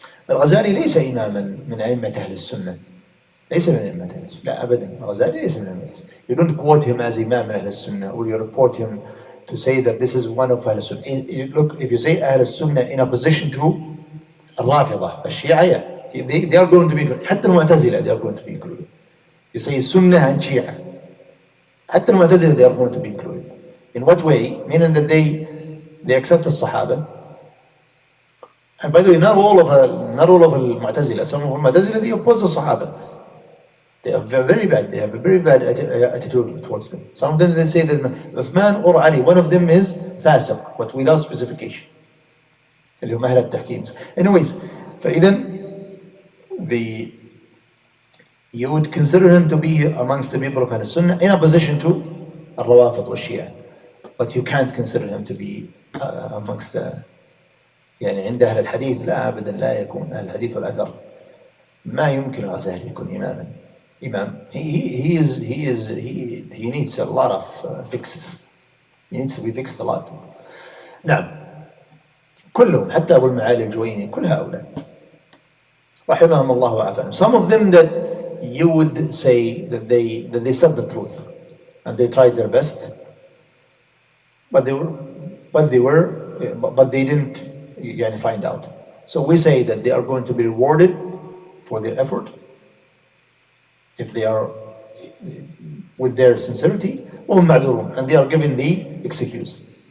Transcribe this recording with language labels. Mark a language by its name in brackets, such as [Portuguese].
[Arabic] الغزالي ليس إماما من أئمة أهل السنة. ليس من أئمة أهل السنة. لا أبدا. الغزالي ليس من أئمة أهل السنة. [English] You don't quote him as Imam Ahl al-Sunnah, or you report him to say that this is one of Ahl al-Sunnah. Look, if you say Ahl al-Sunnah in opposition to al-Rafidah, al-Shia, they are going to be included. [Arabic] حتى المعتزلة, [English] they are going to be included. You say Sunnah and Shia, حتى المعتزلة, they are going to be included. In what way? Meaning that they accept the Sahaba. And by the way, not all of al-Mu'tazila. Some of al-Mu'tazila, they oppose the Sahaba. They are very bad. They have a very bad attitude towards them. Some of them, they say that Uthman or Ali, one of them is fasiq, but without specification. [Arabic] اللي هم أهل التحكيم. [English] Anyways, فإذا you would consider him to be amongst the people of Ahl Sunnah in opposition to al-Rawafid wa Shia. But you can't consider him to be amongst the [Arabic] عند أهل الحديث. لا أبدا لا يكون أهل الحديث والأثر. ما يمكن الغزالي يكون إمام. [English] He needs a lot of fixes. He needs to be fixed a lot. [Arabic] نعم. كلهم, حتى أبو المعالي الجويني, كل هؤلاء رحمهم الله وعافاهم. [English] Some of them that you would say that they said the truth and they tried their best, but they didn't find out. So we say that they are going to be rewarded for their effort if they are with their sincerity, and they are given the excuse.